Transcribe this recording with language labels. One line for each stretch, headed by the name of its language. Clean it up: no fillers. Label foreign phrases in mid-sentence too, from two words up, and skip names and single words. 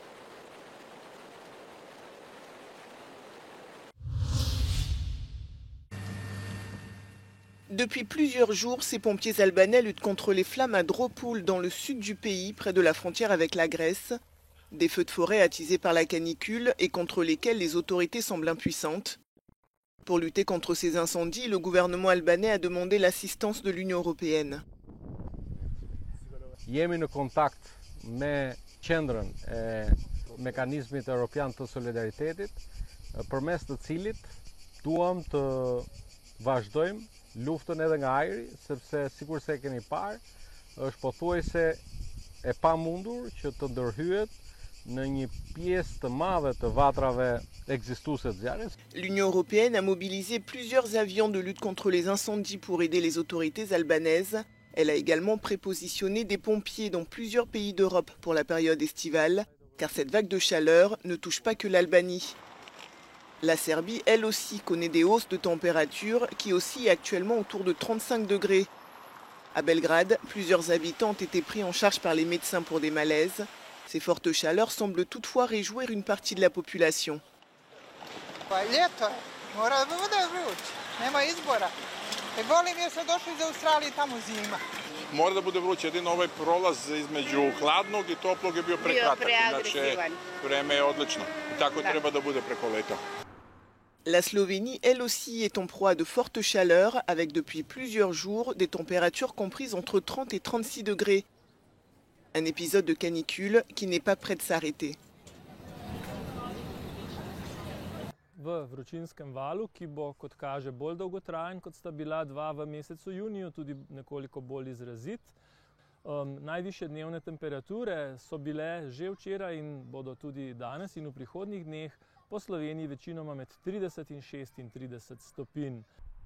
French: Depuis plusieurs jours, ces pompiers albanais luttent contre les flammes à Drôpoul dans le sud du pays, près de la frontière avec la Grèce. Des feux de forêt attisés par la canicule et contre lesquels les autorités semblent impuissantes. Pour lutter contre ces incendies, le gouvernement albanais a demandé l'assistance de l'Union européenne.
Albanian: Jemi në kontakt me qendrën e mekanizmit evropian të solidaritetit, përmes të cilit duam të vazhdojmë luftën edhe nga ajri, sepse sikur se keni parë, është pothuajse e pamundur që të ndërhyet në një pjesë të madhe të vatrave ekzistuese të zjarrit.
French: L'Union européenne a mobilisé plusieurs avions de lutte contre les incendies pour aider les autorités albanaises. Elle a également prépositionné des pompiers dans plusieurs pays d'Europe pour la période estivale, car cette vague de chaleur ne touche pas que l'Albanie. La Serbie, elle aussi, connaît des hausses de température qui oscillent actuellement autour de 35 degrés. À Belgrade, plusieurs habitants ont été pris en charge par les médecins pour des malaises. Ces fortes chaleurs semblent toutefois réjouir une partie de la population.
Serbian: Mora da bude vruće, jedino ovaj prolaz između hladnog I toplog je bio prekratak, inače vreme je odlično I tako treba da bude preko leta.
French: La Slovénie, elle aussi, est en proie à de fortes chaleurs, avec depuis plusieurs jours des températures comprises entre 30 et 36 degrés. Un épisode de canicule qui n'est pas prêt de s'arrêter.
Slovenian: V vročinskem valu, ki bo, kot kaže, bolj dolgotrajen, kot sta bila dva v mesecu juniju, tudi nekoliko bolj izrazit. Najvišje dnevne temperature so bile že včeraj in bodo tudi danes in v prihodnjih dneh po Sloveniji večinoma med 30 in 36 stopinj.